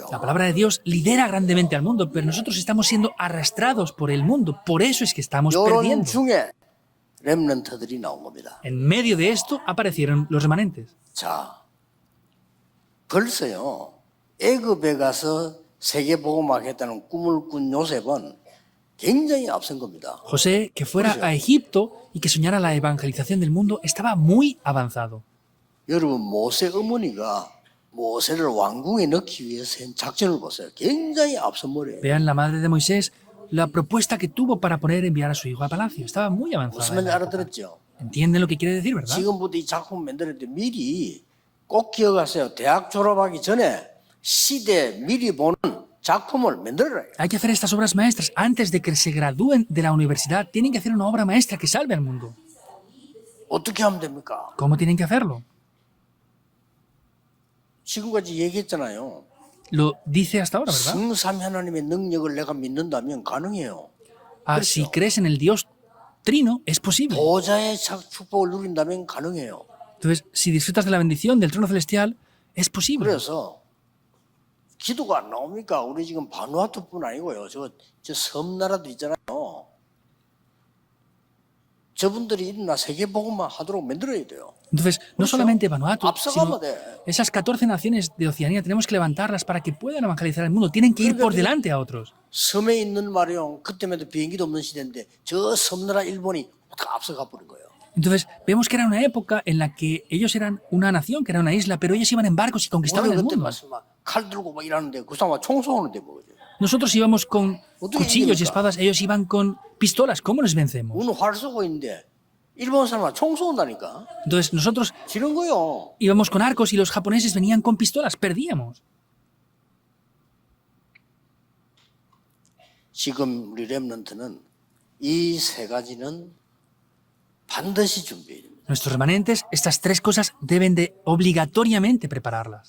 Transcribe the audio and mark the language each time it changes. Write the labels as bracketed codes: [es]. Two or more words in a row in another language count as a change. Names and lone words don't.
[es] La palabra de Dios lidera grandemente al mundo, pero nosotros estamos siendo arrastrados por el mundo. Por eso es que estamos [ko] 이런 [es] perdiendo. [ko] 중에 렘넌트들이 나온 겁니다. [es] En medio de esto aparecieron los remanentes. [ko] 자, 벌써요. 애굽에 가서 세계복음화하겠다는 꿈을 꾼 요셉은 굉장히 앞선 겁니다. [es] José, que fuera a Egipto y que soñara la evangelización del mundo, estaba muy avanzado. [ko] 여러분 모세 어머니가 모세를 왕궁에 넣기 위해서 한 작전을 보세요. 굉장히 앞선 머리예요. [es] Vean la madre de Moisés, la propuesta que tuvo para poner enviar a su hijo a palacio. Estaba muy [ko] 무슨 [es] avanzada. [ko] 말인지 알아들었죠? [es] ¿Entienden lo que quiere decir, verdad? [ko] 지금부터 이 작품 만드는데 미리 꼭 기억하세요. 대학 졸업하기 전에 시대 미리 보는 작품을 만들어라. [es] Hay que hacer estas obras maestras. Antes de que se gradúen de la universidad, tienen que hacer una obra maestra que salve al mundo. [ko] 어떻게 하면 됩니까? [es] ¿Cómo tienen que hacerlo? [ko] 지금까지 얘기했잖아요. [es] Lo dice hasta ahora, ¿verdad? [ko] 성삼위 하나님의 능력을 내가 믿는다면 가능해요. [es] Ah, si crees en el Dios Trino, es posible. [ko] 보좌의 축복을 누린다면 가능해요. [es] Entonces, si disfrutas de la bendición del trono celestial, es posible. [ko] 그래서 기도가 안 나옵니까? 우리 지금 바누아투뿐 아니고요. 저 섬나라들 있잖아요. 저분들이 일어나 세계복음만 하도록 만들어야 돼요. [es] Entonces, no solamente Vanuatu, [ko] 앞서가면 [es] sino [ko] 돼. [es] esas 14 naciones de Oceanía tenemos que levantarlas para que puedan evangelizar el mundo. Tienen que ir por delante a otros. [ko] 섬에 있는 말이요. 그때만 해도 비행기도 없는 시대인데 저 섬나라 일본이 다 앞서가 버린 거예요. [es] Entonces, vemos que era una época en la que ellos eran una nación, que era una isla, pero ellos iban en barcos y conquistaban [ko] 우리는 [es] el [ko] 그때 [es] mundo. [ko] 말씀 칼 들고 막 일하는데 그 사람 총 쏘는데 뭐죠? [es] Nosotros íbamos con [ko] 어떻게 [es] cuchillos y [ko] 이깁니까? [es] espadas, ellos iban con pistolas. ¿Cómo nos vencemos? [ko] 우리는 활 쏘고 있는데 일본 사람은 총 쏜다니까. [es] Entonces, nosotros [ko] 지는 거요. [es] íbamos con arcos y los japoneses venían con pistolas. Perdíamos. [ko] 지금 우리 렘넌트는 이 세 가지는 반드시 준비해야 됩니다. [es] Nuestros remanentes, estas tres cosas deben de obligatoriamente prepararlas.